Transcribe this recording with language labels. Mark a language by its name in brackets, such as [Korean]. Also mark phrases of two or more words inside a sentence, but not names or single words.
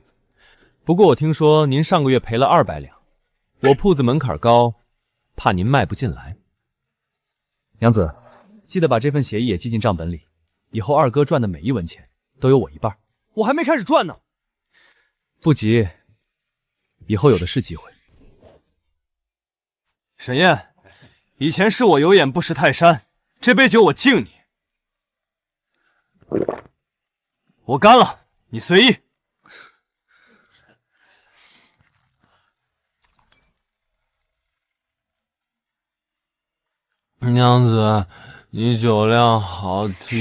[Chinese] 不過我聽說您上個月賠了200兩，我鋪子門檻高，怕您賣不進來。娘子，記得把這份協議也記進賬本裡，以後二哥賺的每一文錢都有我一半。我還沒開始賺呢。不急，以後有的是機會。沈燕，以前是我有眼不識泰山，這杯酒我敬你。我乾了，你隨意。娘子，你酒量好低。